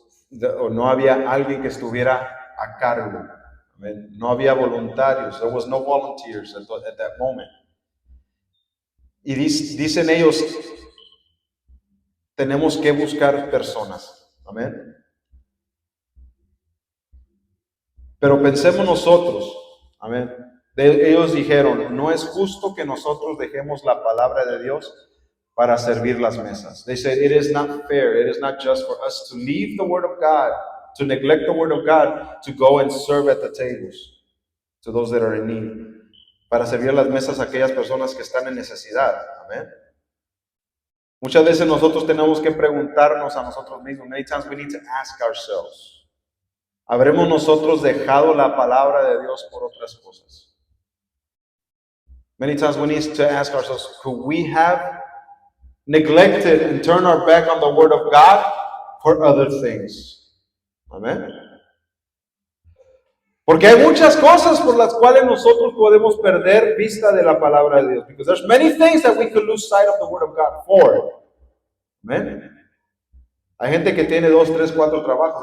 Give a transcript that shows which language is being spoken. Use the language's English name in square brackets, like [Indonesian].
[Spanish] No había alguien que estuviera a cargo. Amen. No había voluntarios. [English] There was no volunteers at that moment. [Spanish] Y dicen ellos, tenemos que buscar personas. Amén. Pero pensemos nosotros, amén. Ellos dijeron, no es justo que nosotros dejemos la palabra de Dios para servir las mesas. [English] They said, it is not fair, it is not just for us to leave the word of God, to neglect the word of God, to go and serve at the tables to those that are in need. [Spanish] Para servir las mesas a aquellas personas que están en necesidad. Amén. Muchas veces nosotros tenemos que preguntarnos a nosotros mismos. [English] Many times we need to ask ourselves. [Spanish] ¿Habremos nosotros dejado la palabra de Dios por otras cosas? [English] Many times we need to ask ourselves, could we have neglected and turned our back on the word of God for other things? Amén. [Spanish] Porque hay muchas cosas por las cuales nosotros podemos perder vista de la palabra de Dios. [English] Because there's many things that we could lose sight of the word of God for. Amen. [Spanish] Hay gente que tiene 2, 3, 4 trabajos.